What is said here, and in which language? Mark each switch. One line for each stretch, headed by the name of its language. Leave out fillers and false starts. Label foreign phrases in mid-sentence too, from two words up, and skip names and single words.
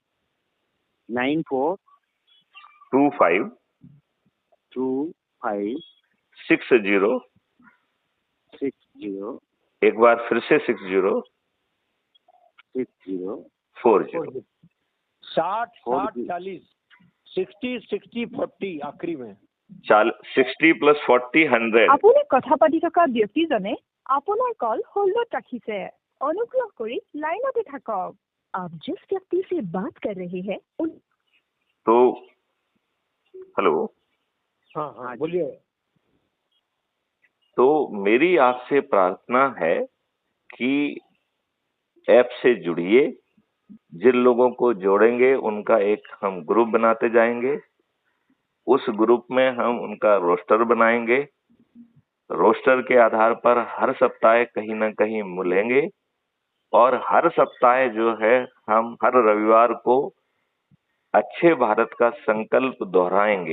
Hindi: 94256060 एक बार फिर से 6040 60-40 60-60-40 आखिरी में 60 + 40 100।
Assamese: আপুনি কথা পাতি থকা ব্যক্তিজনে আপোনাৰ কল হোল্ডত ৰাখিছে, অনুগ্ৰহ কৰি লাইনতে থাকক।
Hindi: आप जिस व्यक्ति से बात कर रहे हैं उन। तो हेलो। हाँ हाँ बोलिए। तो मेरी आपसे प्रार्थना है कि ऐप से जुड़िए, जिन लोगों को जोड़ेंगे उनका एक हम ग्रुप बनाते जाएंगे, उस ग्रुप में हम उनका रोस्टर बनाएंगे, रोस्टर के आधार पर हर सप्ताह कहीं ना कहीं मिलेंगे और हर सप्ताह जो है हम हर रविवार को अच्छे भारत का संकल्प दोहराएंगे।